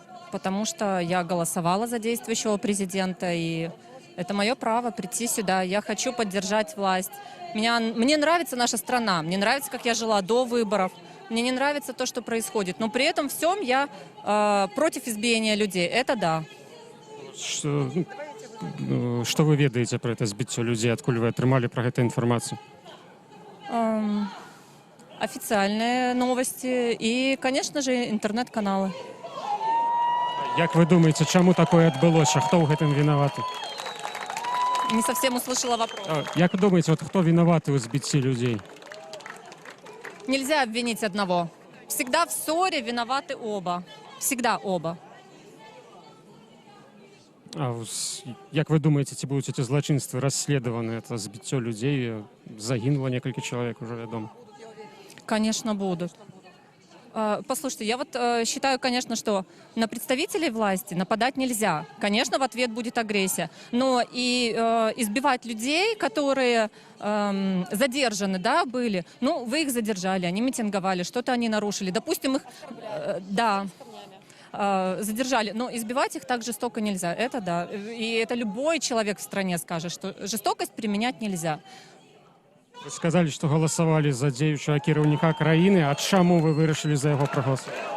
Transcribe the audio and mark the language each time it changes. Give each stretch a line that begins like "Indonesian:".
Russian: потому что я голосовала за действующего президента, и это мое право прийти сюда. Я хочу поддержать власть. Мне нравится наша страна, мне нравится, как я жила до выборов, мне не нравится то, что происходит. Но при этом всем я против избиения людей, это да. Что вы
Belarusian: ведаеце про это збіццё людзей, адкуль вы атрымалі пра гэта інфармацыю?
Russian: Официальные новости и, конечно же, интернет-каналы.
Belarusian: Як вы думаеце, чаму такое адбылося? Хто ў гэтым вінаваты?
Russian: Не совсем услышала вопрос.
Belarusian: Як вы думаеце, хто вінаваты ў збіцці людзей?
Russian: Нельзя обвинить одного. Всегда в ссоре виноваты оба. Всегда оба.
Belarusian: Як вы думаеце, ці будуць эти злачынствы расследаваны? Это збіццё людзей, загінула некалькі чалавек, уже вядома.
Russian: Конечно, будут. Послушайте, я вот считаю, конечно, что на представителей власти нападать нельзя. Конечно, в ответ будет агрессия. Но и избивать людей, которые задержаны, да, были, ну, вы их задержали, они митинговали, что-то они нарушили. Допустим, их, да, задержали, но избивать их так жестоко нельзя. Это да. И это любой человек в стране скажет, что жестокость применять нельзя.
Belarusian: Вы сказали, што галасавалі за дзеючага кіраўніка краіны, а чаму вы вырашылі за яго прагаласаваць?